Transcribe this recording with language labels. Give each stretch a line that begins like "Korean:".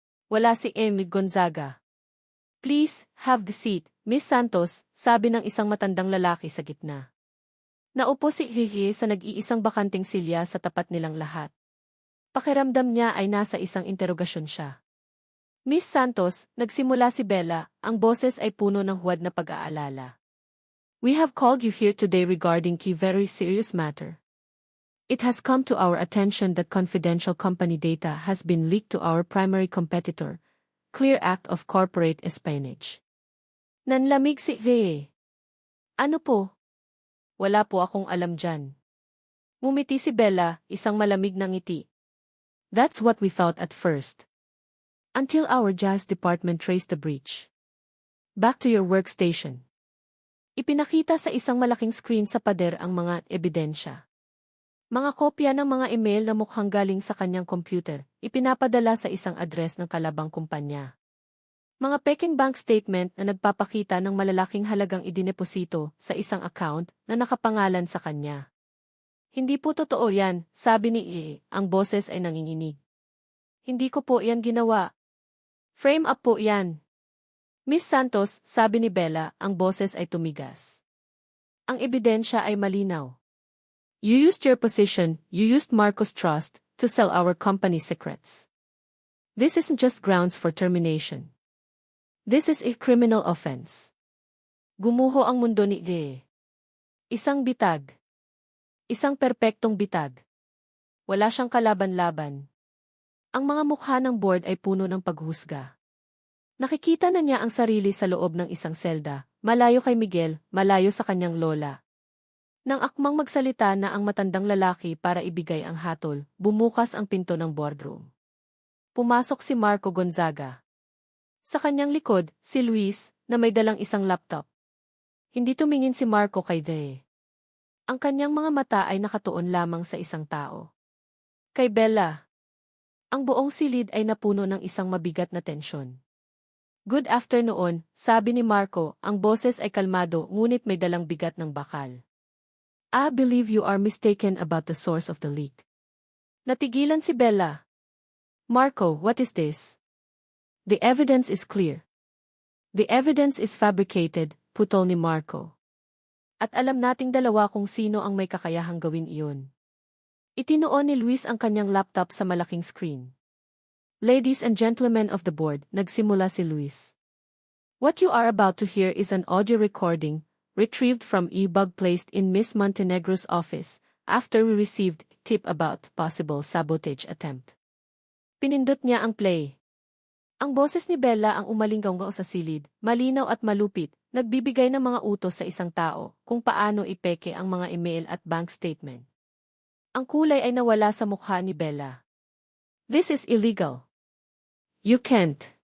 Filipino: Wala si Emil Gonzaga.
English: Please, have the seat,
Filipino: Miss Santos, sabi ng isang matandang lalaki sa gitna. Naupo si Hihi sa nag-iisang bakanting silya sa tapat nilang lahat. Pakiramdam niya ay nasa isang interogasyon siya. Miss Santos, nagsimula si Bella, ang boses ay puno ng huwad na pag-aalala.
English: We have called you here today regarding a very serious matter. It has come to our attention that confidential company data has been leaked to our primary competitor, clear act of corporate espionage.
Filipino: Nanlamig si Vee. Ano po? Wala po akong alam dyan. Ngumiti si Bella, isang malamig na ngiti.
English: That's what we thought at first. Until our jazz department traced the breach. Back to your workstation.
Filipino: Ipinakita sa isang malaking screen sa pader ang mga ebidensya. Mga kopya ng mga email na mukhang galing sa kanyang computer, ipinapadala sa isang address ng kalabang kumpanya. Mga peking bank statement na nagpapakita ng malalaking halagang idineposito sa isang account na nakapangalan sa kanya. Hindi po totoo yan, sabi ni E. Ang boses ay nanginginig. Hindi ko po yan ginawa. Frame up po yan. Miss Santos, sabi ni Bella, ang boses ay tumigas. Ang ebidensya ay malinaw.
English: You used your position, you used Marco's trust, to sell our company's secrets. This isn't just grounds for termination. This is a criminal offense.
Filipino: Gumuho ang mundo ni Ge. Isang bitag. Isang perpektong bitag. Wala siyang kalaban-laban. Ang mga mukha ng board ay puno ng paghusga. Nakikita na niya ang sarili sa loob ng isang selda, malayo kay Miguel, malayo sa kanyang lola. Nang akmang magsalita na ang matandang lalaki para ibigay ang hatol, bumukas ang pinto ng boardroom. Pumasok si Marco Gonzaga. Sa kanyang likod, si Luis, na may dalang isang laptop. Hindi tumingin si Marco kay De. Ang kanyang mga mata ay nakatuon lamang sa isang tao. Kay Bella. Ang buong silid ay napuno ng isang mabigat na tensyon.
English: Good afternoon,
Filipino: sabi ni Marco, ang boses ay kalmado ngunit may dalang bigat ng bakal.
English: I believe you are mistaken about the source of the leak.
Filipino: Natigilan si Bella.
English: Marco, what is this? The evidence is clear. The evidence is fabricated,
Filipino: putol ni Marco. At alam nating dalawa kung sino ang may kakayahang gawin iyon. Itinuon ni Luis ang kanyang laptop sa malaking screen.
English: Ladies and gentlemen of the board,
Filipino: nagsimula si Luis.
English: What you are about to hear is an audio recording, retrieved from e-bug placed in Miss Montenegro's office, after we received tip about possible sabotage attempt.
Filipino: Pinindot niya ang play. Ang boses ni Bella ang umalinggaw sa silid, malinaw at malupit, nagbibigay ng mga utos sa isang tao kung paano ipeke ang mga email at bank statement. Ang kulay ay nawala sa mukha ni Bella.
English: This is illegal. You can't.